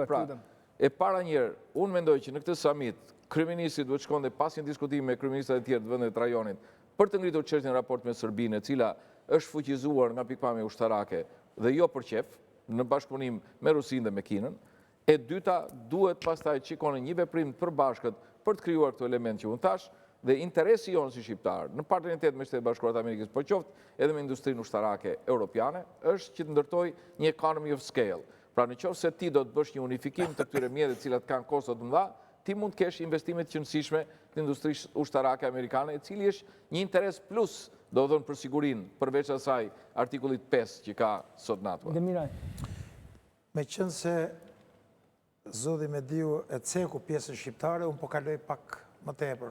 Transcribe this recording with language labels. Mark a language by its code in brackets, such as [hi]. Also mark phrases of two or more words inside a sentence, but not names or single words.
[sq] Pra, e para njerë, unë mendoj që në këtë summit kryeministri duhet shkonte pas një diskutimi me kryeministrat e tjerë të vendit të rajonit për të ngritur çështjen raport me Serbinë, e cila është fuqizuar nga pikpamja ushtarake, dhe jo për qef, në bashkëpunim me Rusinë dhe me Kinën. E dyta, duhet pastaj që ikone një veprim të përbashkët për të krijuar këto element që unë thash, dhe interesi jonë si shqiptar, në partneritet me Shtetet Bashkuara të Amerikës, por qoftë edhe me industrinë ushtarake europiane, është që të ndërtoj një [en] economy of scale. [sq] Pra në qoftë se ti do të bësh një unifikim të këtyre mjeteve të cilat kanë kosto të mëdha, ti mund të kesh investimet të qëndësishme të industrisë ushtarake amerikane, e cili është një interes plus, do të thonë për sigurinë, përveç asaj artikullit 5 që ka sot NATO. Demiraj. Me qënë se zoti Mediu e ceku pjesën shqiptare, unë po kaloj pak më tepër.